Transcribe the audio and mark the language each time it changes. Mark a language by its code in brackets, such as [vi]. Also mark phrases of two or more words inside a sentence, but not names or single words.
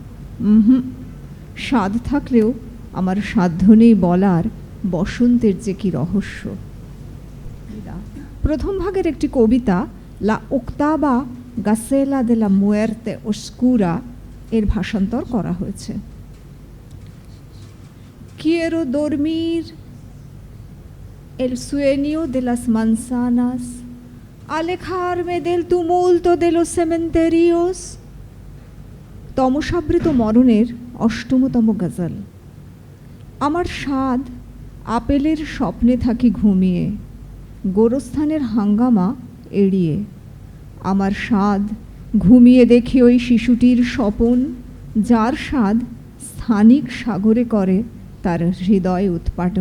[bn] স্বাদ থাকলেও আমার সাধ্য নেই বলার বসন্তের যে কি রহস্য। প্রথম ভাগের একটি কবিতা লা ওক্তাবা গাসেলা দে লা মুয়ের্তে ওস্কুরা এর ভাষান্তর করা হয়েছে। [es] Quiero dormir el sueño de las manzanas, alejarme del tumulto de los cementerios। [bn] তমসাবৃত মরণের অষ্টমতম গজল। আমার স্বাদ আপেলের স্বপ্নে থাকি ঘুমিয়ে, গোরস্থানের হাঙ্গামা এড়িয়ে। আমার স্বাদ ঘুমিয়ে দেখি ওই শিশুটির স্বপন, যার স্বাদ স্থানিক সাগরে করে তার হৃদয় উৎপাটন।